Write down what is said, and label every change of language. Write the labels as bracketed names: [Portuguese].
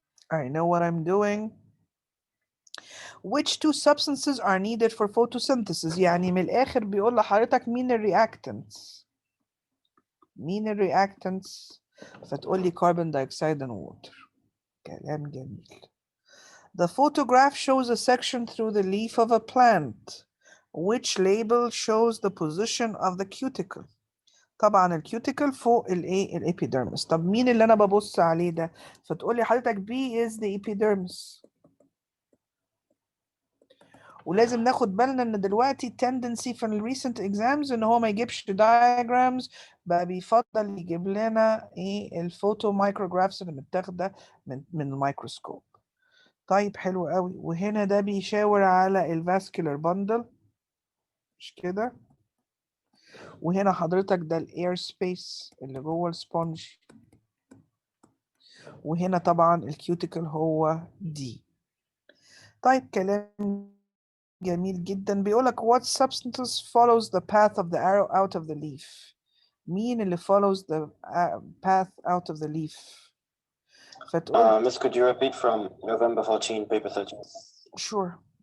[English] I know what I'm doing. Which two substances are needed for photosynthesis؟ [Arabic] يعني من الآخر بيقول لحضرتك مين الreactants؟ مين الreactants؟ فتقول لي [English] carbon dioxide and water. [Arabic] كلام جميل. [English] The photograph shows a section through the leaf of a plant. Which label shows the position of the cuticle؟ [Arabic] طبعا الكيوتيكل فوق الايه؟ الابيديرمس. طب مين اللي انا ببص عليه ده؟ فتقولي حضرتك B [English] is the epidermis. [Arabic] ولازم ناخد بالنا ان دلوقتي tendency في ال [English] recent exams [Arabic] ان هو ما يجيبش diagrams، بقى بيفضل يجيب لنا ايه؟ الفوتو مايكروجرافز اللي متاخده من الميكروسكوب. طيب حلو قوي. وهنا ده بيشاور على الفاسكولار باندل، مش كده؟ وهنا حضرتك ده الاير سبيس اللي جوه السبونج، وهنا طبعا الكيوتيكل هو دي. طيب كلام جميل جدا. [English] بيقولك what substance follows the path of the arrow out of the leaf؟ [Arabic] مين اللي [English] follows the path out of the leaf؟ فتقول Miss, could you repeat from November 14, paper 13? sure.